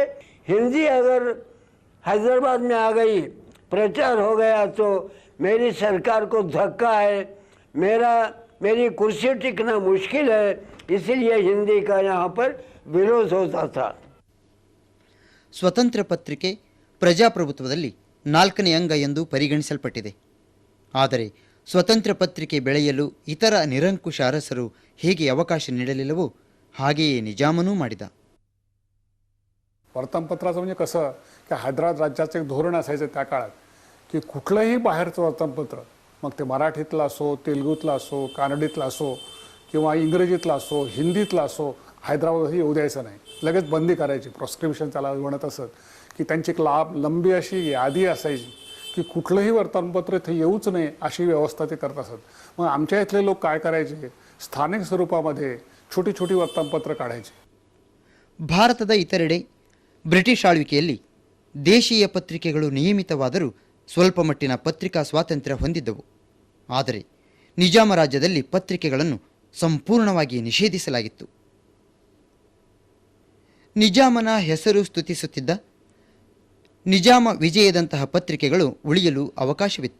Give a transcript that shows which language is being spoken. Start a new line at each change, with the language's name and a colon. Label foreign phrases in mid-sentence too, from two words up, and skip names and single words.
Hindi: हिंदी अगर हैदराबाद में आ गई, प्रचार हो गया तो मेरी सरकार को धक्का है, मेरी कुर्सी टिकना मुश्किल है, इसलिए हिंदी का यहाँ पर विरोध होता था।
Kannada: ಸ್ವತಂತ್ರ ಪತ್ರಿಕೆ ಪ್ರಜಾಪ್ರಭುತ್ವದಲ್ಲಿ 4ನೇ ಅಂಗ ಎಂದು ಪರಿಗಣಿಸಲ್ಪಟ್ಟಿದೆ. ಆದರೆ ಸ್ವತಂತ್ರ ಪತ್ರಿಕೆ ಬೆಳೆಯಲು ಇತರ ನಿರಂಕುಶ ಅರಸರು ಹೇಗೆ ಅವಕಾಶ ನೀಡಲಿಲ್ಲವೋ ಹಾಗೆಯೇ ನಿಜಾಮನೂ ಮಾಡಿದ.
Marathi: वर्तमानपत्राचं म्हणजे कसं की हैदराबाद राज्याचं एक धोरण असायचं त्या काळात की कुठलंही बाहेरचं वर्तमानपत्र, मग ते मराठीतलं असो, तेलुगूतलं असो, कानडीतलं असो किंवा इंग्रजीतलं असो, हिंदीतलं असो, हैदराबादही येऊ द्यायचं नाही. लगेच बंदी करायची, प्रोस्क्रिप्शन त्याला म्हणत असत की त्यांची एक लंबी अशी यादी असायची की कुठलंही वर्तमानपत्र इथे येऊच नये अशी व्यवस्था ते करत असत. मग आमच्या इथले लोक काय करायचे, स्थानिक स्वरूपामध्ये छोटी छोटी वर्तमानपत्र काढायची.
Kannada: ಭಾರತದ ಇತರೆಡೆ ಬ್ರಿಟಿಷ್ ಆಳ್ವಿಕೆಯಲ್ಲಿ ದೇಶೀಯ ಪತ್ರಿಕೆಗಳು ನಿಯಮಿತವಾದರೂ ಸ್ವಲ್ಪ ಮಟ್ಟಿನ ಪತ್ರಿಕಾ ಸ್ವಾತಂತ್ರ್ಯ ಹೊಂದಿದ್ದವು. ಆದರೆ ನಿಜಾಮ ರಾಜ್ಯದಲ್ಲಿ ಪತ್ರಿಕೆಗಳನ್ನು ಸಂಪೂರ್ಣವಾಗಿ ನಿಷೇಧಿಸಲಾಗಿತ್ತು. ನಿಜಾಮನ ಹೆಸರು ಸ್ತುತಿಸುತ್ತಿದ್ದ ನಿಜಾಮ ವಿಜಯದಂತಹ ಪತ್ರಿಕೆಗಳು ಉಳಿಯಲು ಅವಕಾಶವಿತ್ತು.